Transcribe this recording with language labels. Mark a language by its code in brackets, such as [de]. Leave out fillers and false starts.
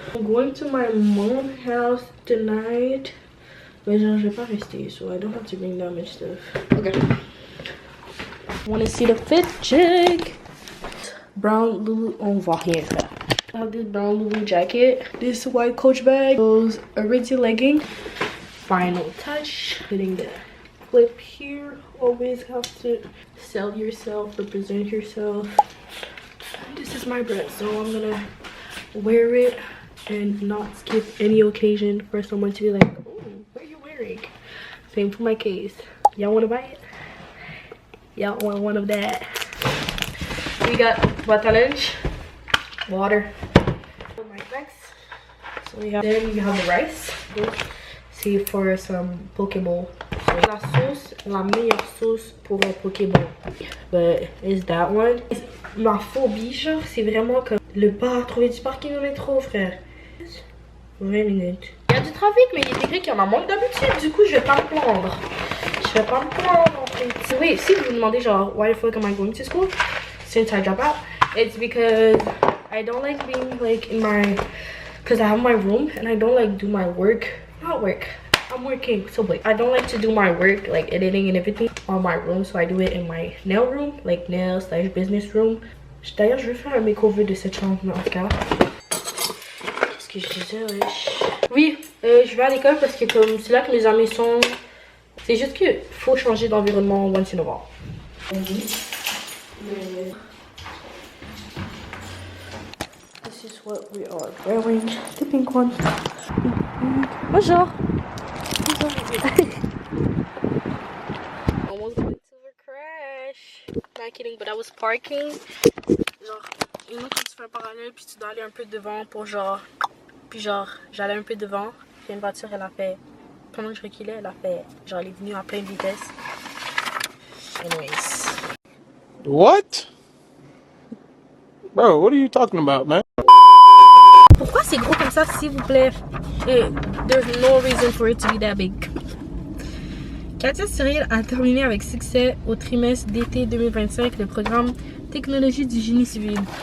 [en] I'm going to my mom's house tonight. [fr] Mais genre, je vais pas rester, [en] so I don't have to bring that much stuff. Okay. Wanna see the fit check? [fr] Brown Lulu, on voit rien faire. [en] I have this brown Lulu jacket, this white Coach bag, those original leggings. Final touch, putting the clip here. Always have to sell yourself, represent yourself. This is my dress, so I'm gonna wear it and not skip any occasion for someone to be like, oh, what are you wearing? Same for my case. Y'all wanna buy it? Y'all want one of that? We got lunch, water, my snacks. So we have, then you have the rice. See for some Pokéball. [fr] La sauce, la meilleure sauce pour un Pokéball. [en] But is that one? [fr] Ma phobie, genre, c'est vraiment comme le bar, trouver du parking au métro, frère. 20 minutes. Il y a du trafic, mais il est écrit qu'il y en a moins que d'habitude. Du coup, je vais pas me plaindre. Je vais pas me plaindre en fait. Oui, si vous vous demandez genre, [en] why the fuck am I going to school? Since I drop out, it's because I don't like being like in my, because I have my room and I don't like do my work. Not work. I'm working, so wait. I don't like to do my work, like editing and everything, on my room, so I do it in my nail room, like nail / business room. [fr] D'ailleurs, je vais faire un makeover de cette chambre, en tout cas. Qu'est-ce que je disais, wesh? Oui, je vais à l'école parce que comme c'est là que mes amis sont. C'est juste que faut changer d'environnement [en] once in a while. This is what we are wearing. The pink one. [fr] Bonjour. [en] Almost went to a crash. Not kidding, but I was parking. [fr] Genre, une autre tu fais un parallèle, puis tu dois aller un peu devant pour genre. Puis genre, j'allais un peu devant. Puis une voiture, elle a fait. Pendant que je reculais, elle a fait. Genre, elle est venue à pleine vitesse. [en] Anyways. What? Bro, what are you talking about, man? [fr] Pourquoi c'est gros comme ça, s'il vous plaît? [en] There's no reason for it to be that big. [fr] Katia Cyril a terminé avec succès au trimestre d'été 2025 le programme Technologie du génie civil.